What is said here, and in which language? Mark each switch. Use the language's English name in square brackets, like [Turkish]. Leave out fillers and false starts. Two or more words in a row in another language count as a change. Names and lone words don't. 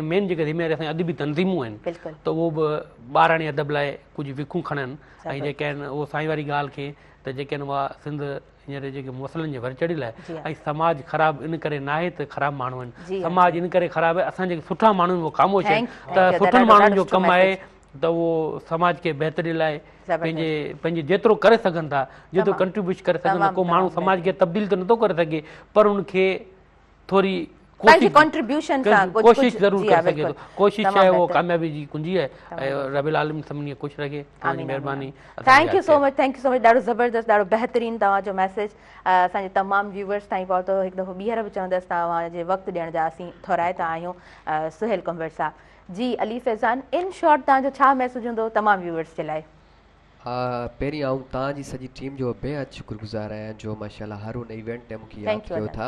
[Sindhi] मेन जेके ज़िम्मेवारी असांजी अदबी तनज़ीमूं आहिनि त उहो बि ॿारहं अदब लाइ कुझु विखूं खणनि ऐं जेके आहिनि उहो साईं वारी ॻाल्हि खे त जेके आहिनि उहा सिंध हींअर जेके मसइलनि जे वर चढ़ियल आहे ऐं समाज ख़राबु इन करे न आहे त ख़राबु माण्हू आहिनि, समाज इन करे ख़राबु आहे असां जेके सुठा माण्हू आहिनि उहो ख़ामोश आहिनि, त सुठनि माण्हुनि जो कमु आहे त उहो समाज खे बहितरी लाइ पंहिंजे जेतिरो करे सघनि था, जेतिरो कंट्रीब्यूशन करे सघनि था। को माण्हू समाज खे तब्दील त नथो करे सघे पर उनखे थोरी कोशिश ज़रूरु करे सघे थो, कोशिश आहे उहो कामयाबी जी कुंजी आहे ऐं [Arabic] ربّ العالمين [Sindhi] सभिनी खे ख़ुशि रखे। तव्हांजी महिरबानी, [English] thank you so much, thank you so much. [Sindhi] ॾाढो ज़बरदस्त, ॾाढो बहितरीनु तव्हांजो मैसेज असांजे तमामु व्यूवर्स ताईं पहुतो। हिकु दफ़ो ॿीहर बि चवंदसि तव्हांजे वक़्तु ॾियण जा असीं थोराईंदा आहियूं। सुहेल कंवर साहब जी, अली फैज़ान, [English] in short [Sindhi] तव्हांजो छा मैसेज हूंदो तमामु व्यूवर्स जे लाइ? पहिरीं आऊं तव्हांजी सॼी टीम जो बेहद शुक्रगुज़ार आहियां जो माशाअल्लाह हर उन इवेंट ते मूंखे यादि कयो था।